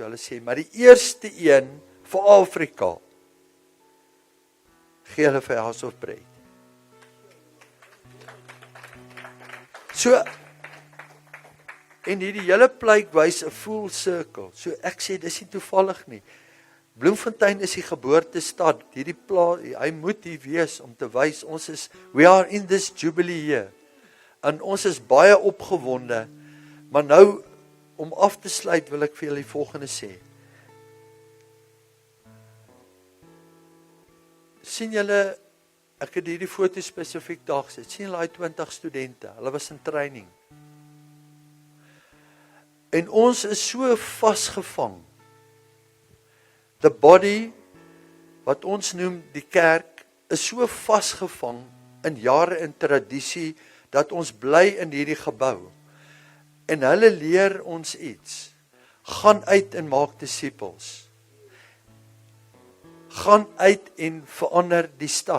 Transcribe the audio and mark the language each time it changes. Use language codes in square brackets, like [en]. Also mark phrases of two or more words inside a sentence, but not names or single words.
[af] Hulle sê, maar die eerste een vir Afrika gee hulle vir House of Bread. So, en hierdie hele pluik wys 'n full circle. So ek sê, dis nie toevallig nie. Bloemfontein is die geboortestad. Hierdie plaas, hy moet hier wees om te wys, [en] we are in this jubilee here. [af] En ons is baie opgewonde. Maar nou, om af te sluit, wil ek vir julle die volgende sê. Sien julle, ek het hierdie foto spesifiek daar gesit, sien julle 20 studente, hulle was in training. En ons is so vasgevang. [en] The body, [af] wat ons noem die kerk, is so vasgevang in jare in tradisie, dat ons bly in hierdie gebou. En hulle leer ons iets. Gaan uit en maak disippels. Gaan uit en verander die stad.